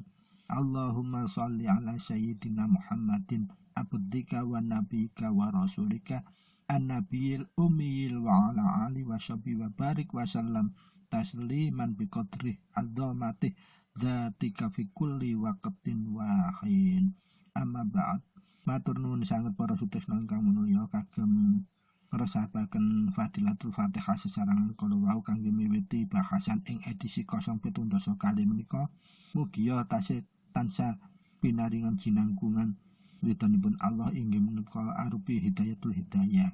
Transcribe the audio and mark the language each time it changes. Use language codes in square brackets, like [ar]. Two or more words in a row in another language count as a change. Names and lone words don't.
[ar] اللهم صل على سيدنا محمد عبدك ونبيك ورسولك النبي الأمي وعلى آل وصحبه وبارك وسلم تسليما بقدر عظمة ذاتك في كل وقت وحين. أما بعد. [jv] Matur nuwun sanget para sutrisna ingkang manulya kagem ngresapaken [ar] فضيلة الفاتحة [jv] sesarengan kala wau kangge miwiti bahasan ing edisi 070 kalih menika. Mugia tasih tansah pinaringan jinangkungan ridhonipun Allah inggih menika arupi [ar] هداية الهداية.